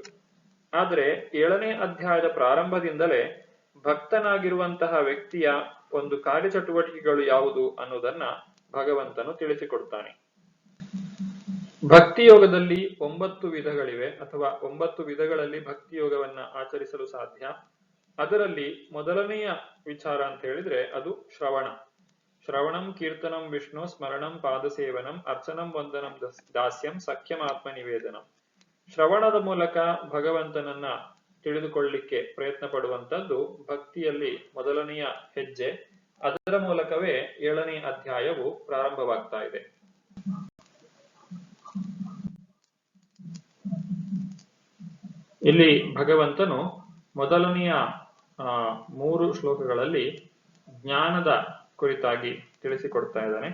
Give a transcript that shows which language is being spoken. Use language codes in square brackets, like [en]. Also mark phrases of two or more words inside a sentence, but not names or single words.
[kn] ಆದರೆ 7ನೇ ಅಧ್ಯಾಯದ ಪ್ರಾರಂಭದಿಂದಲೇ ಭಕ್ತನಾಗಿರುವಂತಹ ವ್ಯಕ್ತಿಯ ಒಂದು ಕಾರ್ಯಚಟುವಟಿಕೆಗಳು ಯಾವುದು ಅನ್ನೋದನ್ನ ಭಗವಂತನು ತಿಳಿಸಿಕೊಡ್ತಾನೆ. ಭಕ್ತಿಯೋಗದಲ್ಲಿ 9 ವಿಧಗಳಿವೆ ಅಥವಾ 9 ವಿಧಗಳಲ್ಲಿ ಭಕ್ತಿಯೋಗವನ್ನ ಆಚರಿಸಲು ಸಾಧ್ಯ. ಅದರಲ್ಲಿ ಮೊದಲನೆಯ ವಿಚಾರ ಅಂತ ಹೇಳಿದ್ರೆ ಅದು [sa] ಶ್ರವಣಂ ಕೀರ್ತನಂ ವಿಷ್ಣು ಸ್ಮರಣಂ ಪಾದಸೇವನಂ ಅರ್ಚನಂ ವಂದನಂ ದಾಸ್ಯಂ ಸಖ್ಯಂ ಆತ್ಮ ನಿವೇದನಂ. [kn] ಶ್ರವಣದ ಮೂಲಕ ಭಗವಂತನನ್ನ ತಿಳಿದುಕೊಳ್ಳಿಕ್ಕೆ ಪ್ರಯತ್ನ ಪಡುವಂತದ್ದು ಭಕ್ತಿಯಲ್ಲಿ ಮೊದಲನೆಯ ಹೆಜ್ಜೆ. ಅದರ ಮೂಲಕವೇ 7ನೇ ಅಧ್ಯಾಯವು ಪ್ರಾರಂಭವಾಗ್ತಾ ಇದೆ. ಇಲ್ಲಿ ಭಗವಂತನು ಮೊದಲನೆಯ 3 ಶ್ಲೋಕಗಳಲ್ಲಿ ಜ್ಞಾನದ ಕುರಿತಾಗಿ ತಿಳಿಸಿಕೊಡ್ತಾ ಇದ್ದಾನೆ.